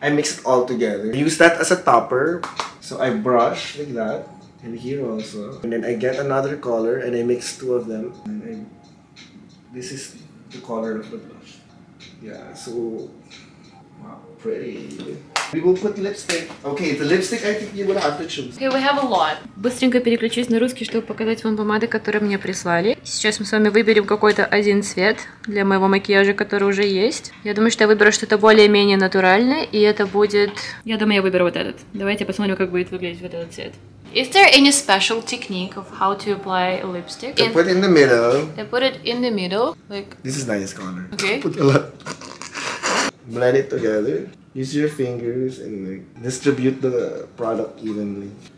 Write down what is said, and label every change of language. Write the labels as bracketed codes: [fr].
[en] I mix it all together. I use that as a topper. So I brush like that. And here also. And then I get another color and I mix 2 of them. And this is the color of the blush. Yeah, so... Wow, pretty. We will put lipstick. Okay, the lipstick I think you will have to choose. Okay, we have a lot. [ru] Быстренько переключусь на русский, чтобы показать вам помады, которые мне прислали. Сейчас мы с вами выберем какой-то один цвет для моего макияжа, который уже есть. Я думаю, что я выберу что-то более-менее натуральное, и это будет... Я думаю, я выберу вот этот. Давайте посмотрим, как будет выглядеть вот этот цвет. [en] Is there any special technique of how to apply lipstick? I put it in the middle. I put it in the middle, like... This is nice color. Okay. Put a lot. Blend it together. Use your fingers and like distribute the product evenly.